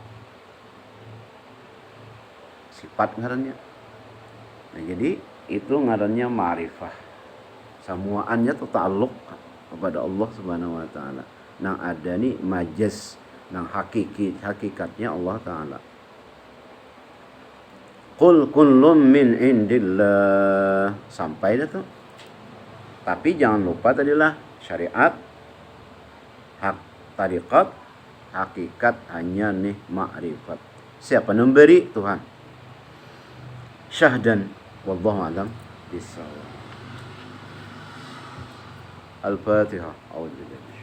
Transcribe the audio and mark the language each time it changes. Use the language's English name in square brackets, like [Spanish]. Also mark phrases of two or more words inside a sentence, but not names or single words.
[Banjar] Sifat ngarannya. Nah, jadi itu ngarannya ma'rifah. Semuanya itu ta'alluq kepada Allah [Arabic] سبحانه وتعالى. [Banjar] Nang ada nih majaz, nang hakikatnya Allah Ta'ala. [Arabic] قل كل من عند الله. [Banjar] Sampai dah tuh. Tapi jangan lupa tadilah syariat, hak tariqat, hakikat hanya nih ma'rifat. Siapa memberi? Tuhan. [Arabic] Syahdan والله أعلم بالصواب. Al-Fatihah. أعوذ بالله.